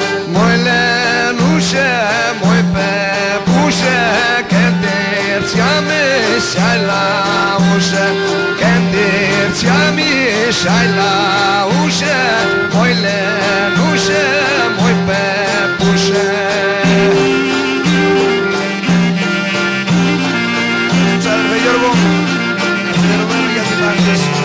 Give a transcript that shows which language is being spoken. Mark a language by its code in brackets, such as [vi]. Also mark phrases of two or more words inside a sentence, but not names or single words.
[ro] Moi lenușe, moi pepușe, Când-ți-am ieșai la ușă, Când-ți-am ieșai la ușă, Moi lenușe, moi pepușe. [el] Salve Γιώργο, χαίρομαι για την παρουσίαση.